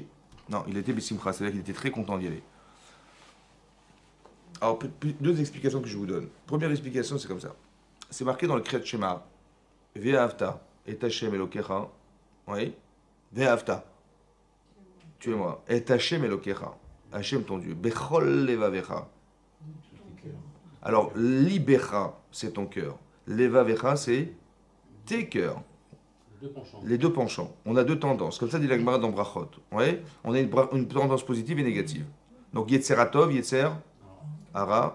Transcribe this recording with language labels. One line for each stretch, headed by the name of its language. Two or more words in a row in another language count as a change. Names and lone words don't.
French: Non, il était Simcha, c'est-à-dire qu'il était très content d'y aller. Alors, deux explications que je vous donne. Première explication, c'est comme ça. C'est marqué dans le Kriyat Shema.
Hebrew: ואהבת את השם אלוקיך.
French: Oui. Ve'avta. Tu es moi.
Hebrew: את השם אלוקיך.
French: Hashem ton Dieu.
Hebrew: בכל לבבך.
French: Alors, libecha, c'est ton cœur. Levavecha, c'est tes cœurs. Les deux penchants. On a deux tendances. Comme ça dit la Gemara dans Brachot. Ouais. On a une tendance positive et négative. Donc,
Hebrew: יצר הטוב, יצר, הרע.